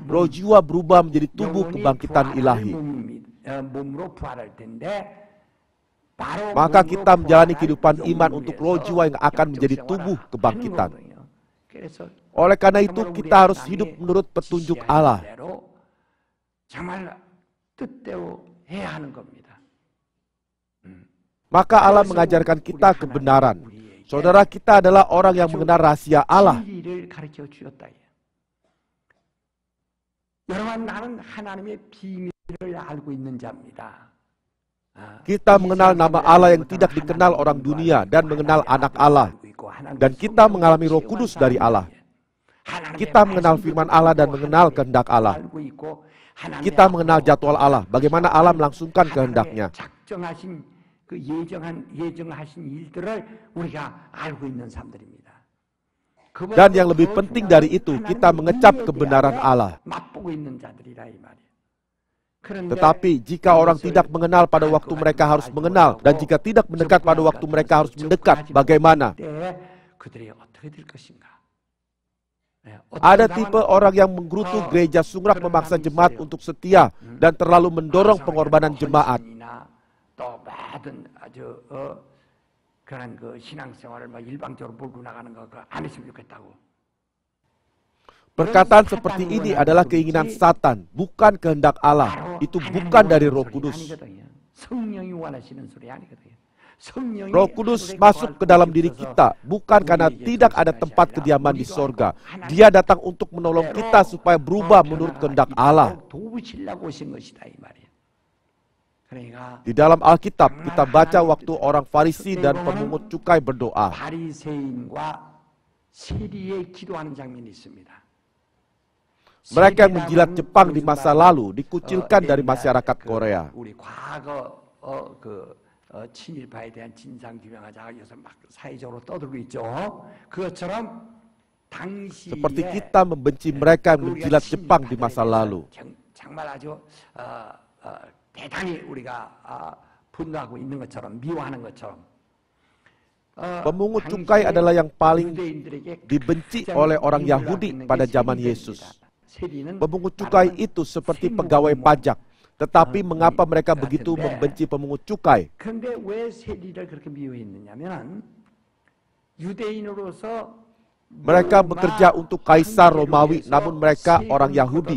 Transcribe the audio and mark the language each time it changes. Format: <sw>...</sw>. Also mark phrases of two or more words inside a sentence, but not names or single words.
<id>Roh jiwa berubah menjadi tubuh kebangkitan ilahi. Maka kita menjalani kehidupan iman untuk roh jiwa yang akan menjadi tubuh kebangkitan. Oleh karena itu kita harus hidup menurut petunjuk Allah.</id> <ko>정말 뜻대로 해야 하는 겁니다.</ko> <id>Maka Allah mengajarkan kita kebenaran. Saudara kita adalah orang yang mengenal rahasia Allah.</id> <ko>진리를 가르쳐 주었다. 여러분, 나는 하나님의 비밀을 알고 있는 자입니다.</ko> <id>Kita mengenal nama Allah yang tidak dikenal orang dunia dan mengenal anak Allah. Dan kita mengalami Roh Kudus dari Allah. Kita mengenal firman Allah dan mengenal kehendak Allah. Kita mengenal jadwal Allah, bagaimana Allah melangsungkan kehendaknya.</id> <ko>작정하신 그 예정하신 일들을 우리가 알고 있는 사람들입니다.</ko> <id>Dan yang lebih penting dari itu, kita mengecap kebenaran Allah.</id> <ko>맛보고 있는 자들이라 이 말이에요.</ko> <id>Tetapi jika orang tidak mengenal pada waktu mereka harus mengenal, dan jika tidak mendekat pada waktu mereka harus mendekat, bagaimana?</id> <ko>그들이 어떻게 될 것인가?</ko> <id>Ada tipe orang yang menggerutu gereja sungrak memaksa jemaat untuk setia dan terlalu mendorong pengorbanan jemaat.</id> <ko>또 모든 아주 그런 그 신앙생활을 막 일방적으로 몰고 나가는 거 안 했으면 좋겠다고.</ko> <id>Perkataan seperti ini adalah keinginan Satan, bukan kehendak Allah. Itu bukan dari Roh Kudus.</id> <ko>성령이 원하시는 소리 아니거든요.</ko> <id>Roh Kudus masuk ke dalam diri kita, bukan karena tidak ada tempat kediaman di sorga. Dia datang untuk menolong kita supaya berubah menurut kehendak Allah. Di dalam Alkitab, kita baca waktu orang Farisi dan pemungut cukai berdoa. Mereka yang menjilat Jepang di masa lalu dikucilkan dari masyarakat Korea.</id> <ko>친일파에 대한 진상 규명하자가 요새 막 사회적으로 떠들고 있죠. 그것처럼 당시에</ko> <id>seperti kita membenci mereka yang menjilat Jepang di masa lalu.</id> <ko>정말 아주 대단히 우리가 분노하고 있는 것처럼 미워하는 것처럼.</ko> <id>Pemungut cukai adalah yang paling dibenci oleh orang Yahudi pada zaman Yesus. Pemungut cukai itu seperti pegawai pajak. Tetapi mengapa mereka begitu membenci pemungut cukai? Mereka bekerja untuk Kaisar Romawi, namun mereka orang Yahudi.</id>